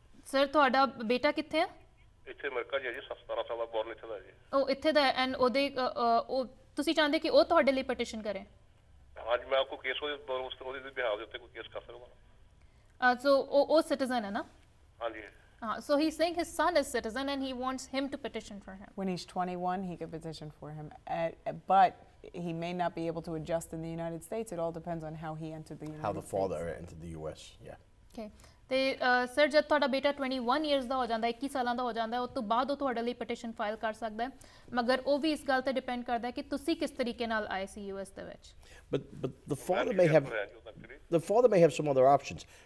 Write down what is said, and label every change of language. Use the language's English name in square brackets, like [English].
[Punjabi] Sir, ਤੁਹਾਡਾ ਬੇਟਾ ਕਿੱਥੇ ਹੈ? ਇੱਥੇ ਅਮਰੀਕਾ ਜੀ, 17 ਸਾਲ ਦਾ, ਬੋਰਨ ਇੱਥੇ ਦਾ ਜੀ। ਉਹ ਇੱਥੇ ਦਾ, ਐਂਡ ਉਹਦੇ ਤੁਸੀਂ ਚਾਹੁੰਦੇ ਕਿ ਉਹ ਤੁਹਾਡੇ ਲਈ ਪਟੀਸ਼ਨ ਕਰੇ? ਹਾਂਜੀ, ਮੈਂ ਕੋਈ ਕੇਸ ਉਹਦੇ ਬਿਹਾਫ ਦੇ ਉੱਤੇ ਕੋਈ ਕੇਸ ਕਰ ਸਕਦਾ। ਸੋ ਉਹ ਸਿਟੀਜ਼ਨ ਹੈ ਨਾ? ਹਾਂਜੀ। [English] So he's saying his son is citizen and he wants him to petition for him. When he's 21, he can petition for him, but he may not be able to adjust in the United States. It all depends on how he entered the United States. How the father entered the U.S. Yeah. Okay. [Punjabi] ਤੇ sir, ਜਦ ਤੁਹਾਡਾ ਬੇਟਾ 21 years ਦਾ ਹੋ ਜਾਂਦਾ, 21 ਸਾਲਾਂ ਦਾ ਹੋ ਜਾਂਦਾ, ਉਸ ਤੋਂ ਬਾਅਦ ਉਹ ਤੁਹਾਡੇ ਲਈ ਪਟੀਸ਼ਨ ਫਾਈਲ ਕਰ ਸਕਦਾ ਹੈ, ਮਗਰ ਉਹ ਵੀ ਇਸ ਗੱਲ ਤੇ ਡਿਪੈਂਡ ਕਰਦਾ ਹੈ ਕਿ ਤੁਸੀਂ ਕਿਸ ਤਰੀਕੇ ਨਾਲ ਆਏ ਸੀ ਯੂਐਸ ਦੇ ਵਿੱਚ। [English] But the father may have some other options.